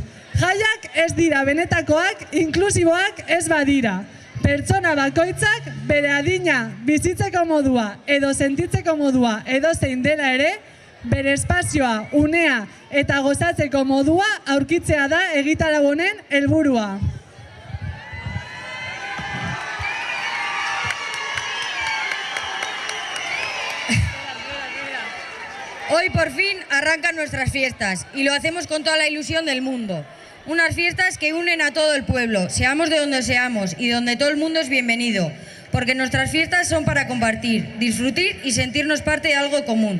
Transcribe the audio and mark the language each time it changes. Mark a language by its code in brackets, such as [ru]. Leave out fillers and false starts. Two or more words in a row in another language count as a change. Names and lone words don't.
[eu] Jaiak ez dira benetakoak, inklusiboak ez badira. Pertsona bakoitzak bere adina bizitzeko modua edo sentitzeko modua edo zein dela ere, bere espazioa, unea eta gozatzeko modua aurkitzea da egitarau honen helburua. [es] Hoy por fin arrancan nuestras fiestas y lo hacemos con toda la ilusión del mundo. Unas fiestas que unen a todo el pueblo, seamos de donde seamos y donde todo el mundo es bienvenido, porque nuestras fiestas son para compartir, disfrutar y sentirnos parte de algo común.